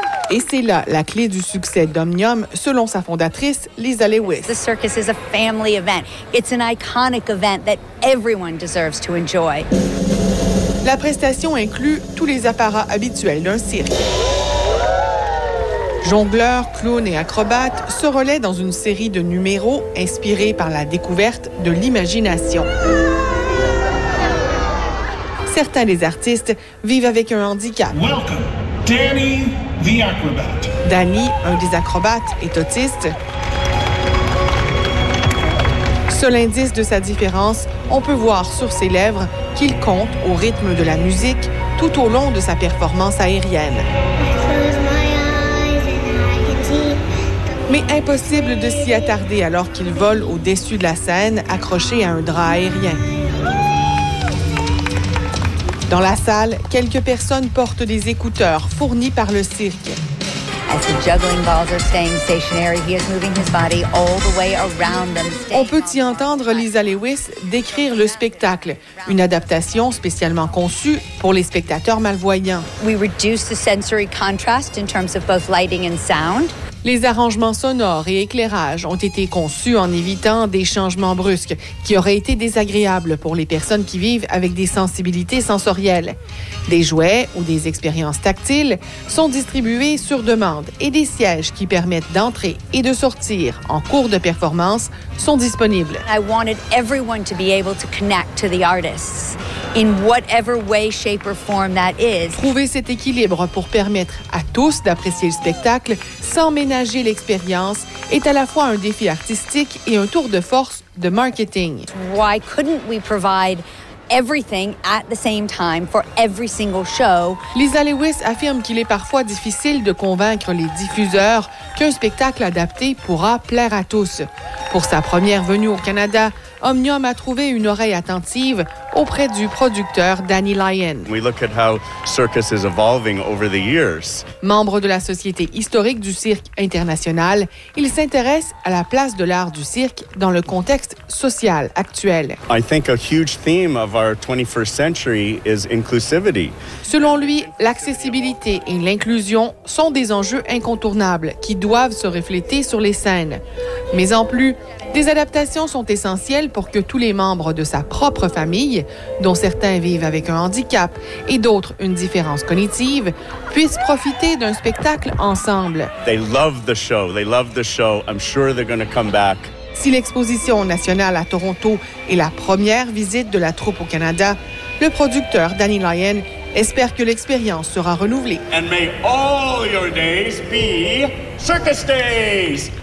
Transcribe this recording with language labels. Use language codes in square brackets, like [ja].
[fr] Et c'est là la clé du succès d'Omnium, selon sa fondatrice, Lisa Lewis. [en] The circus is a family event. It's an iconic event that everyone deserves to enjoy. [fr] La prestation inclut tous les apparats habituels d'un cirque. Jongleurs, clowns et acrobates se relaient dans une série de numéros inspirés par la découverte de l'imagination. Certains des artistes vivent avec un handicap. [en] Welcome, Danny the Acrobat. [fr] Danny, un des acrobates, est autiste. Seul indice de sa différence, on peut voir sur ses lèvres qu'il compte au rythme de la musique tout au long de sa performance aérienne. Mais impossible de s'y attarder alors qu'il vole au-dessus de la scène, accroché à un drap aérien. Dans la salle, quelques personnes portent des écouteurs fournis par le cirque. [en] As the juggling balls are staying stationary, he is moving his body all the way around them. [fr] On peut y entendre Lisa Lewis décrire le spectacle, une adaptation spécialement conçue pour les spectateurs malvoyants. [en] We reduce the sensory contrast in terms of both lighting and sound. [fr] Les arrangements sonores et éclairages ont été conçus en évitant des changements brusques qui auraient été désagréables pour les personnes qui vivent avec des sensibilités sensorielles. Des jouets ou des expériences tactiles sont distribués sur demande et des sièges qui permettent d'entrer et de sortir en cours de performance sont disponibles. [en] I wanted everyone to be able to connect to the artists in whatever way, shape or form that is. [fr] Trouver cet équilibre pour permettre à tous d'apprécier le spectacle sans ménager l'expérience est à la fois un défi artistique et un tour de force de marketing. [en] Why couldn't we provide everything at the same time for every single show? [fr] Lisa Lewis affirme qu'il est parfois difficile de convaincre les diffuseurs qu'un spectacle adapté pourra plaire à tous. Pour sa première venue au Canada, Omnium a trouvé une oreille attentive auprès du producteur Danny Lyon. [en] We look at how circus is evolving over the years. [fr] Membre de la Société historique du cirque international, il s'intéresse à la place de l'art du cirque dans le contexte social actuel. [en] I think a huge theme of our 21st century is inclusivity. [fr] Selon lui, l'accessibilité et l'inclusion sont des enjeux incontournables qui doivent se refléter sur les scènes. Mais en plus, des adaptations sont essentielles pour que tous les membres de sa propre famille, dont certains vivent avec un handicap et d'autres une différence cognitive, puissent profiter d'un spectacle ensemble. [en] They love the show. They love the show. I'm sure they're going to come back. [fr] Si l'Exposition nationale à Toronto est la première visite de la troupe au Canada, le producteur Danny Lyon espère que l'expérience sera renouvelée. [en] And may all your days be circus days.